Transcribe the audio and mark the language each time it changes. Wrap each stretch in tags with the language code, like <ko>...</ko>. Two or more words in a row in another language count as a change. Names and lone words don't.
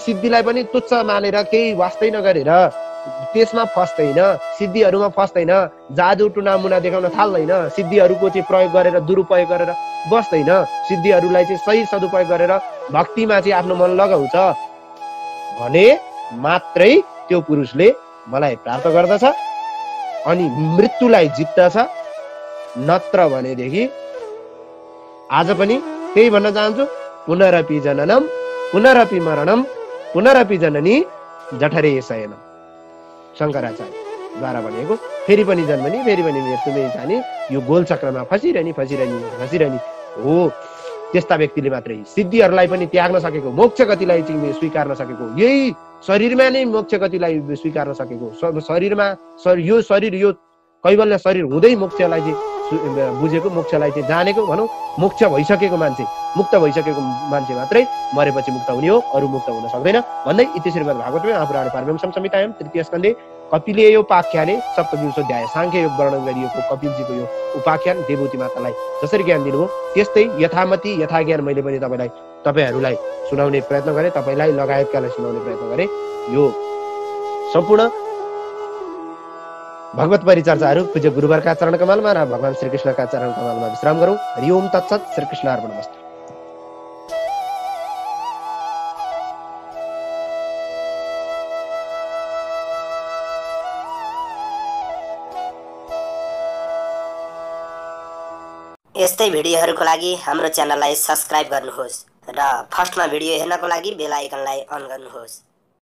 <ne>सिद्धिलाई पनि तुच्छ मानेर केही वास्तै नगरेर त्यसमा फस्दैन, सिद्धिहरूमा फस्दैन, जादु टुनामुना देखाउन थाल्दैन, सिद्धिहरूको चाहिँ प्रयोग गरेर दुरुपयोग गरेर बस्दैन, सिद्धिहरूलाई चाहिँ सही सदुपयोग गरेर भक्तिमा चाहिँ आफ्नो मन लगाउँछ भने मात्रै त्यो पुरुषले मलाई प्राप्त गर्दछ अनि मृत्युलाई जित्दछ। नत्र भनेदेखि आज पनि त्यही भन्न चाहन्छु,</ne> <sa>पुनरपि जननम पुनरपि मरणम पुनरपि जननी जठरे शयनम।</sa> <ne>शङ्कराचार्यद्वारा भनेको फेरि पनि जन्मनी फेरि पनि मृत्युमै जाने यो गोलचक्रमा फसिरहने हो। त्यस्ता व्यक्तिले मात्रै सिद्धिहरूलाई पनि त्याग्न सकेको, मोक्ष गतिलाई चाहिँ स्वीकार्न सकेको, यही शरीरमा नै मोक्ष गतिलाई स्वीकार्न सकेको, यो शरीर यो कैवल्य शरीर हुँदै मोक्षलाई चाहिँ बुझेको, मोक्षलाई चाहिँ जानेको भनौँ, मोक्ष भइसकेको मान्छे, मुक्त भइसकेको मान्छे मात्रै मरेपछि मुक्त हुने हो, अरू मुक्त हुन सक्दैन भन्दै</ne> <sa>इति श्रीमद् भागवतमे महापुराणे पारमहंस्यां संहितायां तृतीय स्कन्धे कपिले यो उपाख्याने सप्तविंशो अध्याय</sa> <ne>सांख्य योग वर्णन गरिएको कपिलजीको यो उपाख्यान देवभूति मातालाई जसरी ज्ञान दिनुभयो त्यस्तै यथामति यथा ज्ञान मैले पनि तपाईहरूलाई सुनाउने प्रयत्न गरेँ, तपाईलाई लगायतकालाई सुनाउने प्रयत्न गरेँ। यो सम्पूर्ण भगवत परिचर्चाहरू पूज्य गुरुवरका चरण कमलमा र भगवान श्रीकृष्णका चरण कमलमा विश्राम गरौँ।</ne> <sa>हरि ओम तत्सत। श्रीकृष्ण अर्पणमस्तु।</sa> <ne>यस्तै भिडियोहरूको लागि हाम्रो च्यानललाई सब्स्क्राइब गर्नुहोस् र फर्स्टमा भिडियो हेर्नको लागि बेल आइकनलाई अन गर्नुहोस्।</ne>